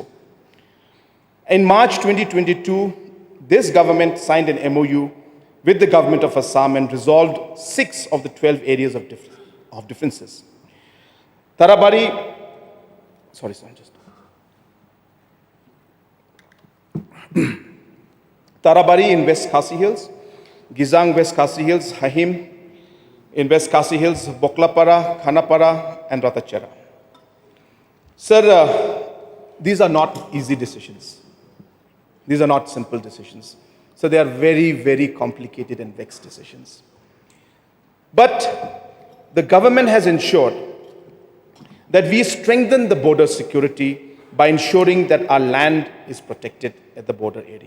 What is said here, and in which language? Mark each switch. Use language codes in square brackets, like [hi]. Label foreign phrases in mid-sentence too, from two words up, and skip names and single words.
[en] In March 2022, this government signed an MOU with the government of Assam and resolved 6 of the 12 areas of differences. Tarabari in West Khasi Hills, Gizang West Khasi Hills, Hahim in West Khasi Hills, Boklapara, Khanapara, and Ratachera. Sir, these are not easy decisions. These are not simple decisions. So they are very, very complicated and vexed decisions. But the government has ensured that we strengthen the border security by ensuring that our land is protected at the border area.